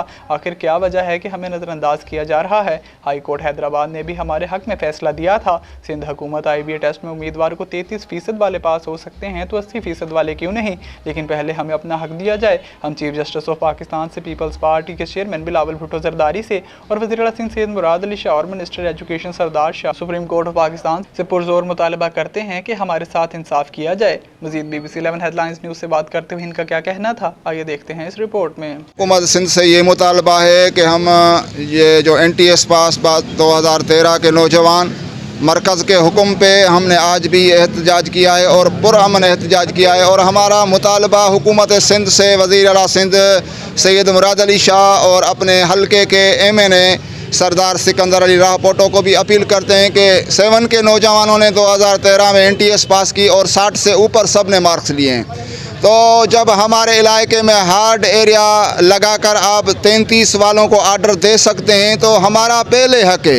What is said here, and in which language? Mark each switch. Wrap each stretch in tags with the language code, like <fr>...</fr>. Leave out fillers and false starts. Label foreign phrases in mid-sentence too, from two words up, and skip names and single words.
<ur>آخر کیا وجہ ہے کہ ہمیں نظرانداز کیا جا رہا ہے؟ ہائی کورٹ حیدرآباد نے بھی ہمارے حق میں فیصلہ دیا تھا. سندھ حکومت IBA ٹیسٹ میں امیدوار کو 33% والے پاس ہو سکتے ہیں، تو 80% والے کیوں نہیں? لیکن پہلے ہمیں اپنا حق دیا جائے۔ ہم چیف جسٹس آف پاکستان سے، پیپلز پارٹی کے چیئرمین بلاول بھٹو زرداری سے اور وزیر اعلیٰ سندھ سید مراد علی شاہ اور</ur> <en>Minister Education</en> <ur>سردار شاہ سپریم کورٹ آف پاکستان سے پرزور مطالبہ کرتے ہیں کہ ہمارے ساتھ انصاف کیا جائے. مزید BBC 11 ہیڈلائنز نیوز سے بات کرتے ہوئے ان کا کیا کہنا تھا، آئیے دیکھتے ہیں اس رپورٹ میں. حکومت سندھ سے یہ مطالبہ ہے کہ ہم یہ جو NTS پاس 2013 کے نوجوان مرکز کے حکم پہ ہم نے آج بھی احتجاج کیا ہے اور پرامن احتجاج کیا ہے. اور ہمارا مطالبہ حکومت سندھ سے وزیر اعلیٰ سندھ سید مراد علی شاہ اور اپنے حلقے کے MNA سردار سکندر علی راہپوٹو کو بھی اپیل کرتے ہیں کہ 7 کے نوجوانوں نے 2013 میں NTS پاس کی اور 60 سے اوپر سب نے مارکس لیے ہیں. تو جب ہمارے علاقے میں</ur> <en>hard area</en> <ur>لگا کر آپ 33 والوں کو آرڈر دے سکتے ہیں تو ہمارا پہلے حق ہے.</ur>